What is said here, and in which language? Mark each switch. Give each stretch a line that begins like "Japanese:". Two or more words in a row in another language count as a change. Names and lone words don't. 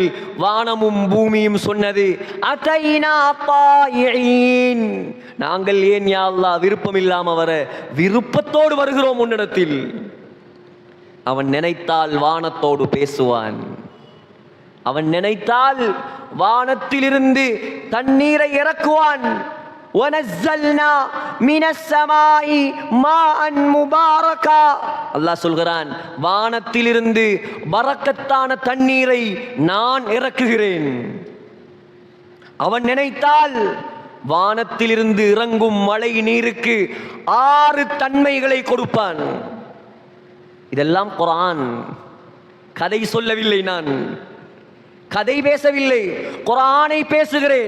Tamil: வானமும் பூமியும் சொன்னது,
Arabic: أتينا طائعين,
Tamil: நாங்கள் ஏன்
Arabic: يا الله
Tamil: விருப்பம் இல்லாம வர, விருப்பத்தோடு வருகிறோம் உன்னிடத்தில். அவன் நினைத்தால் வானத்தோடு பேசுவான். அவன் நினைத்தால் வானத்திலிருந்து தண்ணீரை இறக்குவான்.
Arabic: وَنَزَّلْنَا مِنَ السَّمَاءِ مَاءً مُبَارَكًا,
Tamil: அல்லாஹ் சொல்கிறான், வானத்திலிருந்து பரக்கத்தான தண்ணீரை நான் இறக்குகிறேன். அவன் நினைத்தால் வானத்திலிருந்து இறங்கும் மழை நீருக்கு 6 தன்மைகளை கொடுப்பான். இதெல்லாம் குர்ஆன், கதை சொல்லவில்லை, நான் கதை பேசவில்லை, குர்ஆனை பேசுகிறேன்.